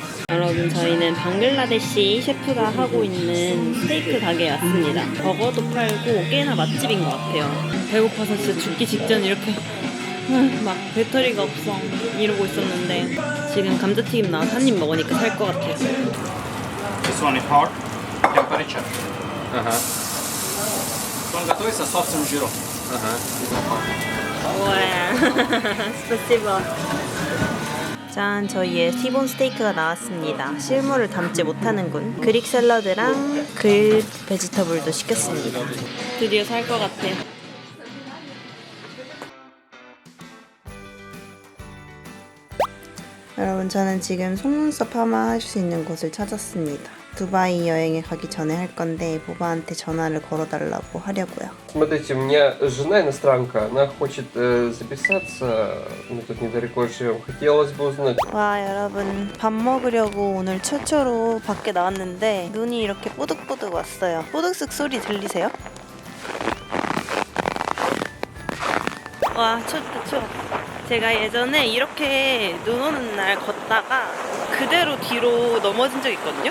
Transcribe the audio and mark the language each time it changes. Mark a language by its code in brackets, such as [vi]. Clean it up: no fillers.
[ko] 여러분, 저희는 방글라데시 셰프가 하고 있는 스테이크 가게에 왔습니다. 버거도 팔고 꽤나 맛집인 것 같아요. 배고파서 진짜 죽기 직전 이렇게 막 배터리가 없어 이러고 있었는데 지금 감자튀김 나와서 한 입 먹으니까 살 것 같아요. [en] This one is hot temperature. [ru] Ага, Он готовится собственным жиром. ага. [ko] 우와, 스파시바. 짠, 저희의 티본 스테이크가 나왔습니다. 실물을 담지 못하는군. 그릭 샐러드랑 그릴 베지터블도 시켰습니다. 드디어 살 것 같아요. 여러분, 저는 지금 속눈썹 파마 할 수 있는 곳을 찾았습니다. 두바이 여행에 가기 전에 할 건데 보바한테 전화를 걸어달라고 하려고요. [ru] Смотрите, у меня жена иностранка, она хочет записаться, мы тут недалеко живем. Хотелось бы узнать. [ko] 와, 여러분, 밥 먹으려고 오늘 최초로 밖에 나왔는데 눈이 이렇게 뽀득뽀득 왔어요. 뽀득쓱 소리 들리세요? 와, 춥다 추워. 제가 예전에 이렇게 눈 오는 날 걷다가 그대로 뒤로 넘어진 적 있거든요.